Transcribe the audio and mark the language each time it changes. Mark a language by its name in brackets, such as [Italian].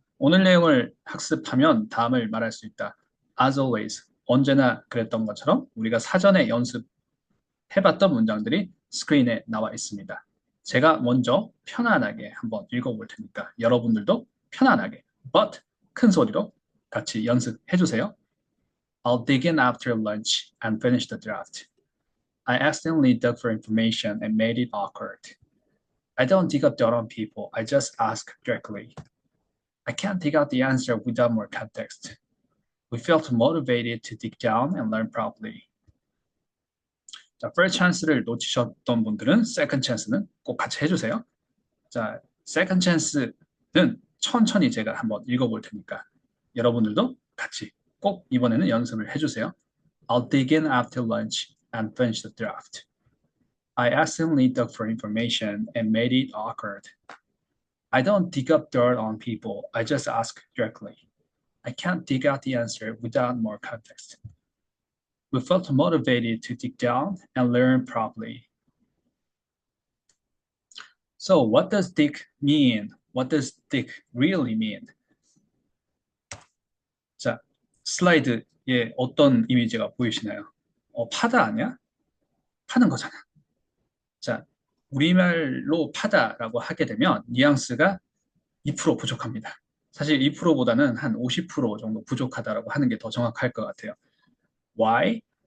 [Korean] 오늘 내용을 학습하면 다음을 말할 수 있다. [English] As always, [Korean] 언제나 그랬던 것처럼 우리가 사전에 연습해봤던 문장들이 스크린에 나와 있습니다. 제가 먼저 편안하게 한번 읽어볼 테니까 여러분들도 편안하게, but 큰 소리로 같이 연습해 주세요. [English] I'll dig in after lunch and finish the draft. I accidentally dug for information and made it awkward. I don't dig up dirt on people, I just ask directly. I can't dig out the answer without more context. We felt motivated to dig down and learn properly. [Korean] 자, first chance를 놓치셨던 분들은 second chance는 꼭 같이 해주세요. 자, second chance는 천천히 제가 한번 읽어볼 테니까 여러분들도 같이 꼭 이번에는 연습을 해주세요. [English] I'll dig in after lunch and finish the draft. I accidentally dug for information and made it awkward. I don't dig up dirt on people, I just ask directly. I can't dig out the answer without more context. We felt motivated to dig down and learn properly. So what does dig mean? What does dig really mean? [Korean] 자, 슬라이드에 어떤 이미지가 보이시나요? 파다 아니야? 파는 거잖아. 자, 우리말로 파다라고 하게 되면 뉘앙스가 2% 부족합니다. 사실 2%보다는 한 50% 정도 부족하다라고 하는 게 더 정확할 것 같아요. [English] Why?